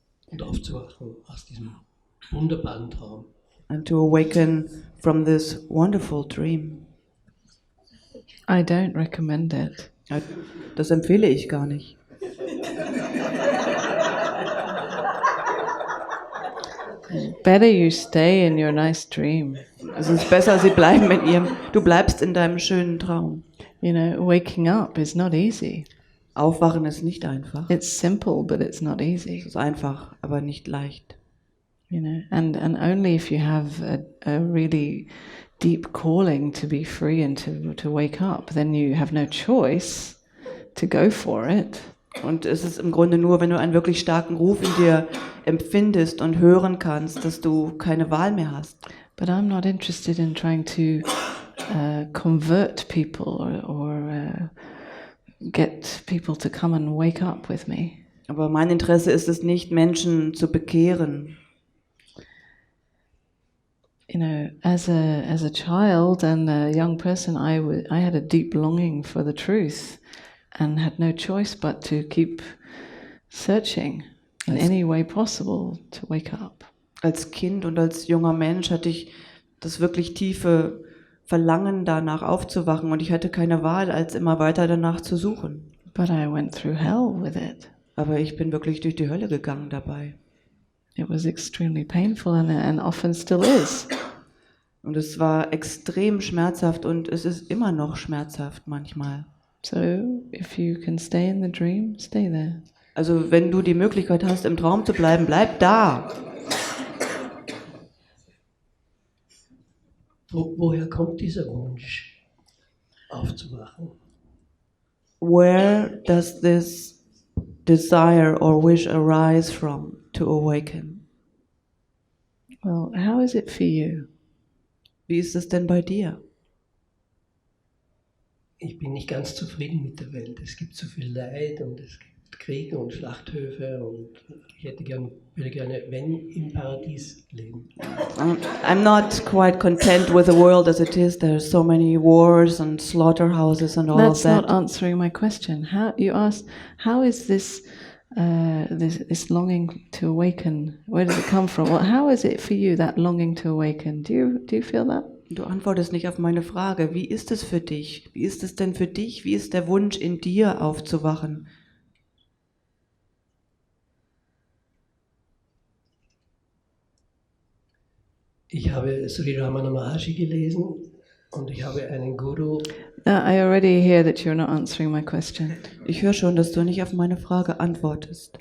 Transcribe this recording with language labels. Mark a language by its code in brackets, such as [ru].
[de] Und aufzuwachen aus diesem wunderbaren Traum. [en] and to awaken from this wonderful dream? I don't recommend it. [de] Das empfehle ich gar nicht. [en] Better you stay in your nice dream. [de] Es ist besser, du bleibst in deinem schönen Traum. [en] You know, waking up is not easy. [de] Aufwachen ist nicht einfach. [en] It's simple, but it's not [de] Es [en] easy. [de] ist einfach, aber nicht leicht. [en] You know, and only if you have a really deep calling to be free and to wake up, then you have no choice to go for it. [de] Und es ist im Grunde nur, wenn du einen wirklich starken Ruf in dir empfindest und hören kannst, dass du keine Wahl mehr hast. [en] But I'm not interested in trying to convert people or get people to come and wake up with me. [de] Aber mein Interesse ist es nicht, Menschen zu bekehren. [en] You know, as a child and a young person, I had a deep longing for the truth, and had no choice but to keep searching in any way possible to wake up. [de] Als Kind und als junger Mensch hatte ich das wirklich tiefe Verlangen danach aufzuwachen und ich hatte keine Wahl, als immer weiter danach zu suchen. [en] But I went through hell with it. [de] Aber ich bin wirklich durch die Hölle gegangen dabei. [en] It was extremely painful and often still is. [de] Und es war extrem schmerzhaft und es ist immer noch schmerzhaft manchmal. [en] So if you can stay in the dream, stay there. [de] Also wenn du die Möglichkeit hast, im Traum zu bleiben, bleib da. Woher kommt dieser Wunsch, aufzuwachen? [en] Where does this desire or wish arise from to awaken? Well, how is it for you? [de] Wie ist es denn bei dir? Ich bin nicht ganz zufrieden mit der Welt. Es gibt so viel Leid und es gibt Kriege und Schlachthöfe und ich würde gerne, wenn, im Paradies leben. [en] I'm not quite content with the world as it is. There's so many wars and slaughterhouses and all That's of that. not answering my question. How you asked, how is this this longing to awaken? Where does it come from? Well, how is it for you, that longing to awaken? Do you feel that? [de] Du antwortest nicht auf meine Frage. Wie ist es für dich? Wie ist es denn für dich? Wie ist der Wunsch in dir aufzuwachen? Ich habe Sri Ramana Maharshi gelesen und ich habe einen Guru. [en] I already hear that you're not answering my question. [de] Ich höre schon, dass du nicht auf meine Frage antwortest.